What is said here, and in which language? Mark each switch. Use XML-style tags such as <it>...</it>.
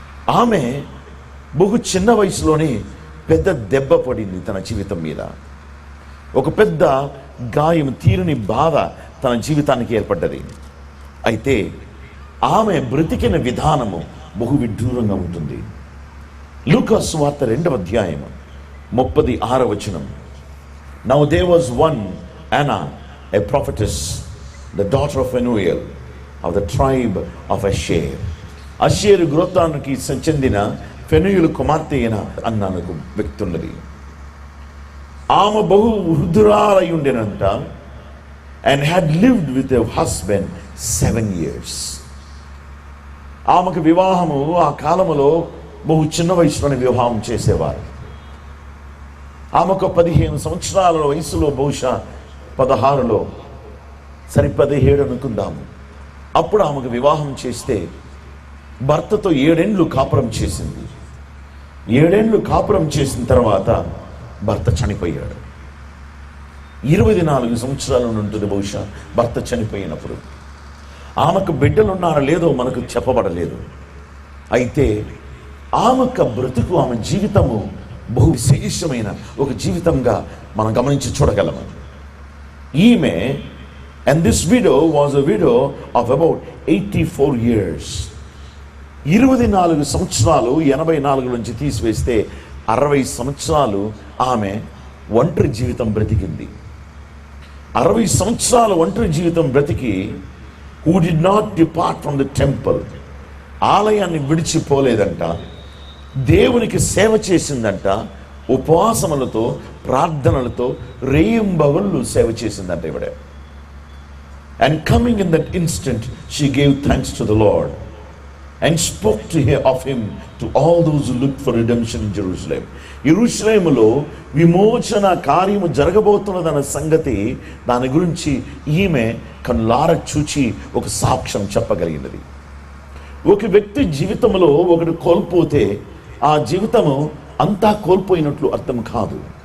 <te>ఆమె బహు చిన్న వయసులోనే పెద్ద దెబ్బ పడింది తన జీవితం మీద. ఒక పెద్ద గాయం, తీరుని బాధ తన జీవితానికి ఏర్పడ్డది. అయితే ఆమె బ్రతికిన విధానము బహు విడ్డూరంగా ఉంటుంది. లూకా సువార్త 2వ అధ్యాయం 36వ వచనం.</te> <en>Now there was one Anna, a prophetess, the daughter of Phanuel, of the tribe of Asher.</en> <te>Asher గోత్రానికి చెందిన ఫెనుయేలు కుమార్తె అయిన అన్నకు వ్యక్తి ఉన్నది. ఆమె బహు వృద్ధురాలై ఉండేనంట.</te> <en>and had lived with her husband 7 years.</en> <te>ఆమెకు వివాహము ఆ కాలములో బహు చిన్న వయసులోనే వివాహం చేసేవారు. ఆమెకు 15 సంవత్సరాల వయసులో, బహుశా 16లో, 17 అనుకుందాము. అప్పుడు ఆమెకు వివాహం చేస్తే భర్తతో 7 ఏళ్ళు కాపురం చేసింది. 7 ఏళ్ళు కాపురం చేసిన తర్వాత భర్త చనిపోయాడు. 24 సంవత్సరాలు ఉంటుంది బహుశా భర్త చనిపోయినప్పుడు. ఆమెకు బిడ్డలు ఉన్నారో లేదో మనకు చెప్పబడలేదు. అయితే ఆమెకు బ్రతుకు, ఆమె జీవితము బహు విశేషమైన ఒక జీవితంగా మనం గమనించి చూడగలము. ఈమె,</te> <en>and this widow was a widow of about 84 years.</en> <te>24 సంవత్సరాలు 84 నుంచి తీసివేస్తే 60 సంవత్సరాలు ఆమె ఒంటరి జీవితం బ్రతికింది. 60 సంవత్సరాల ఒంటరి జీవితం బ్రతికి,</te> <en>who did not depart from the temple,</en> <te>ఆలయాన్ని విడిచిపోలేదంట, దేవునికి సేవ చేసిందంట, ఉపవాసములతో, ప్రార్థనలతో రేయింబవళ్ళు సేవ చేసిందంట ఇవిడ.</te> <en>And coming in that instant, she gave thanks to the Lord and spoke of him to all those who looked for redemption in Jerusalem.</en> <te>యెరూషలేములో విమోచన కార్యము జరగబోతున్నదన్న సంగతి, దాని గురించి ఈమె కళ్ళార చూచి ఒక సాక్ష్యం చెప్పగలిగినది. ఒక వ్యక్తి జీవితంలో ఒకటి కోల్పోతే ఆ జీవితము అంతా కోల్పోయినట్లు అర్థం కాదు.</te>